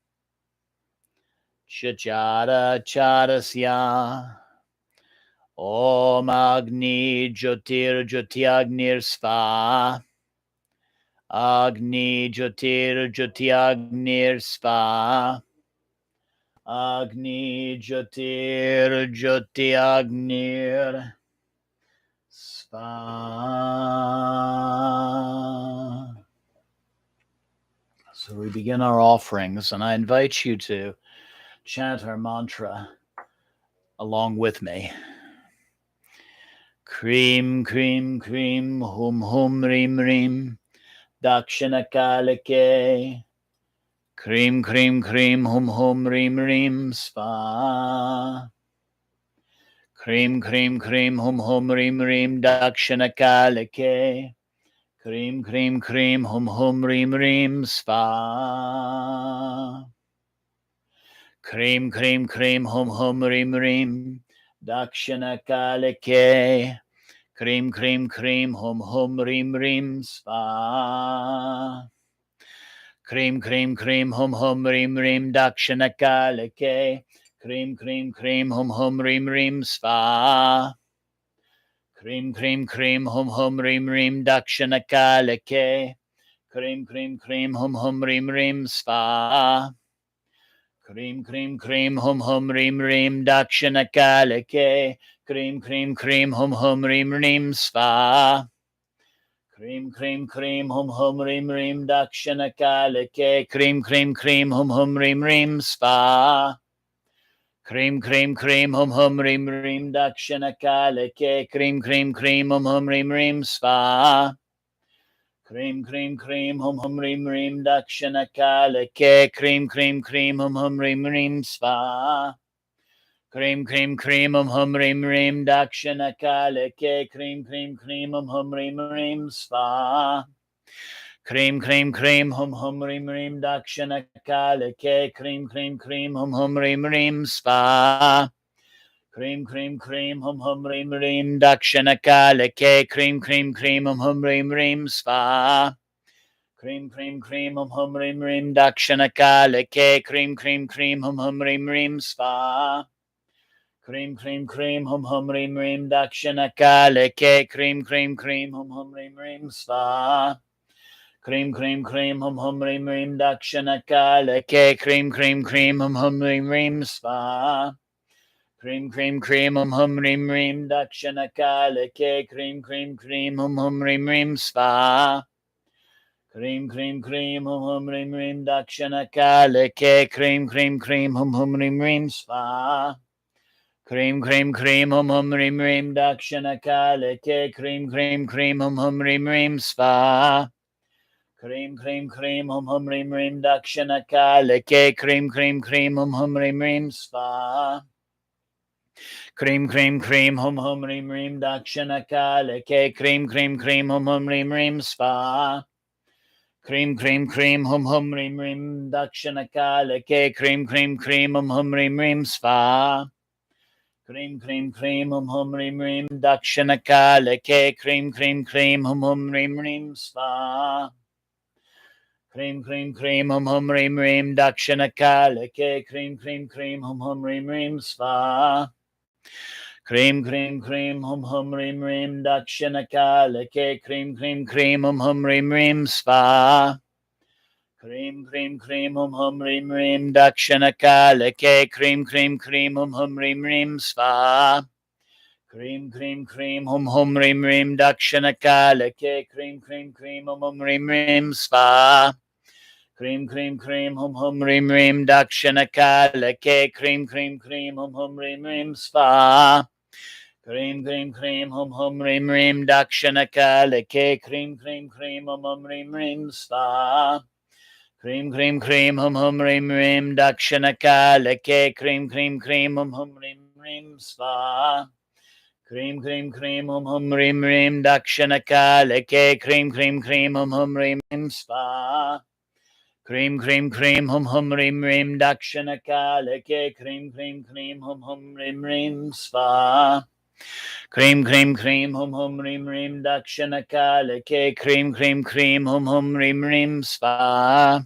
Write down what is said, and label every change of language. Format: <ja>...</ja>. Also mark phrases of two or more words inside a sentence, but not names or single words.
<sa>Chachara Charasya Om Agni Jyotir Jyotiagnir Sva Agni Jyotir Jyotiagnir Sva Agni Jyotir Jyotiagnir Sva.</sa> <en>So we begin our offerings, and I invite you to chant our mantra along with me.</en> <sa>Krim, krim, krim, hum, rim, rim, Dakshinakali. Krim, krim, krim, hum, rim, rim, sva. Krim, krim, krim, hum, rim, rim, Dakshinakali. Krim, krim, krim, hum, rim, rim, sva. Krim, krim, krim, hum, rim, rim, Dakshinakali. Krim, krim, krim, hum, rim, rim, sva. Krim, krim, krim, hum, rim, rim, Dakshinakali. Krim, krim, krim, hum, rim, rim, sva. Krim, krim, krim, hum, rim, rim, Dakshinakali. Krim, krim, krim, hum, rim, rim, sva. Krim, krim, krim, hum, rim, rim, Dakshinakali. Krim, krim, krim, hum, rim, rim, sva. Krim, krim, krim, hum, rim, rim, Dakshinakali. Krim, krim, krim, hum, rim, rim, sva. Krim, krim, krim, hum, rim, rim, Dakshinakali. Krim, krim, krim, hum, rim, rim, sva. Krim, krim, krim, hum, rim, rim, Dakshinakali. Krim, krim, krim, hum, rim, rim, sva. Krim, krim, krim, hum, rim, rim, Dakshinakali. Krim, krim, krim, hum, rim, rim, sva. Krim, krim, krim, hum, rim, rim, Dakshinakali. Krim, krim, krim, hum, rim, rim, sva. Krim, krim, krim, hum, rim, rim, Dakshinakali. Krim, krim, krim, hum, rim, rim, sva. Krim, krim, krim, hum, rim, rim, Dakshinakali. Krim, krim, krim, hum, rim, rim, sva. Krim, krim, krim, hum, rim, rim, Dakshinakali. Krim, krim, krim, hum, rim, rim, sva. Krim, krim, krim, hum, rim, rim, Dakshinakali. Krim, krim, krim, hum, rim, rim, sva. Krim, krim, krim, hum, rim, rim, Dakshinakali. Krim, krim, krim, hum, rim, rim, sva. Krim, krim, krim, hum, rim, rim, Dakshinakali. Krim, krim, krim, hum, rim, rim, sva. Krim, krim, krim, hum, rim, rim, Dakshinakali. Krim, krim, krim, hum, rim, rim, sva. Krim, krim, krim, hum, rim, rim, Dakshinakali. Krim, krim, krim, hum, rim, rim, sva. Krim, krim, krim, hum, rim, rim, Dakshinakali. Krim, krim, krim, hum, rim, rim, sva. Krim, krim, krim, hum, rim, rim, Dakshinakali. Krim, krim, krim, hum, rim, rim, sva. Krim, krim, krim, hum, rim, rim, Dakshinakali. Krim, krim, krim, hum, rim, rim, sva. Krim, krim, krim, hum, rim, rim, Dakshinakali. Krim, krim, krim, hum, rim, rim, sva. Krim, krim, krim, hum, rim, rim, Dakshinakali. Krim, krim, krim, hum, rim, rim, sva. Krim, krim, krim, hum, rim, rim, Dakshinakali. Krim, krim, krim, hum, rim, rim, sva. Krim, krim, krim, hum, rim, rim, Dakshinakali. Krim, krim, krim, hum, rim, rim, sva. Krim, krim, krim, hum, rim, rim, Dakshinakali. Krim, krim, krim, hum, rim, rim, sva. Krim, krim, krim, hum, rim, rim, Dakshinakali. Krim, krim, krim, hum, rim, rim, sva. Krim, krim, krim, hum, rim, rim, Dakshinakali. Krim, krim, krim, hum, rim, rim, sva. Krim, krim, krim, hum, rim, rim, Dakshinakali. Krim, krim, krim, hum, rim, rim, sva. Cream, cream, cream, hum, hum, rim, rim, Dakshinakali. Cream, cream, cream, hum, hum, rim, rim, Svaha. Cream, cream, cream, hum, hum, rim, rim, Dakshinakali. Cream, cream, cream, hum, hum, rim, rim, Svaha.</sa>